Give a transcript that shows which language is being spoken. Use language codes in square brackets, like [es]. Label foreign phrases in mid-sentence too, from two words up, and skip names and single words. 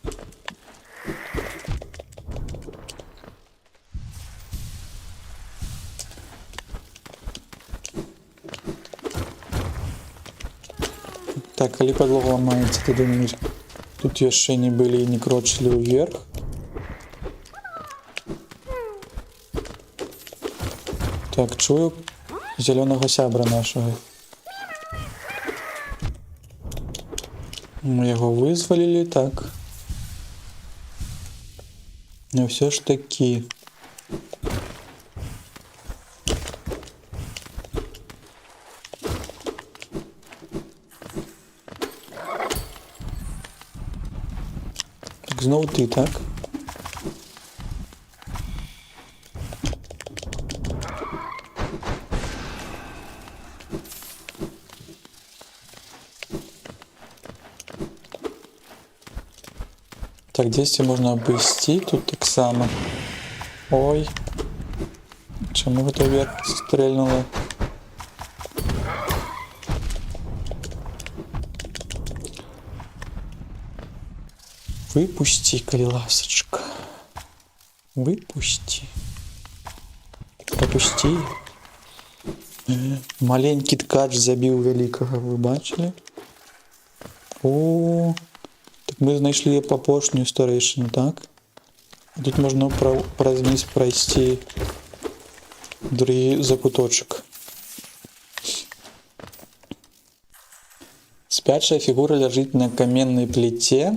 [be] Так, калі падлога ламаецца, тады мы тут яшчэ не былі і не крочылі ўверх. Так, чую зялёнага сябра нашага. Мы яго вызвалілі, так. [uk] Но все ж таки. Так, знову ти, так? Так, десь можна обійти, тут так само. [be] Ой. Чому гэта вверх стрельнуло? Выпусти, калі ласочка. Выпусти. Пропусти. Маленький ткач забіў вялікага, вы бачили? О, так мы знайшлі апошнюю старэйшыну, так? А тут можна праз низ прайсці другі закуточак. Спячая фігура ляжыць на каменнай пліце.